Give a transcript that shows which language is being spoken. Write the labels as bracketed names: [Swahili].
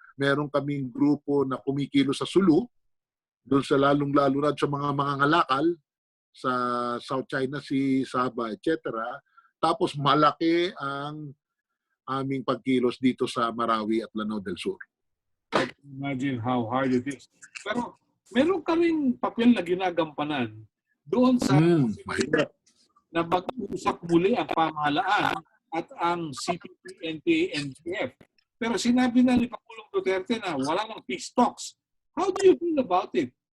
[Filipino] Meron kaming grupo na kumikilo sa Sulu, doon sa lalong-lalo na sa mga ngalakal sa South China Sea, Sabah, etc. Tapos malaki ang aming pagkilos dito sa Marawi at Lanao del Sur. [English] I can imagine how hard it is. [Filipino] Pero meron ka rin papel na ginagampanan doon sa na mag-uusap muli ang pamahalaan at ang CPP, NPA, NGF. Pero sinabi na ni Pangulong Duterte na wala nang peace talks. [English] How do you feel about it?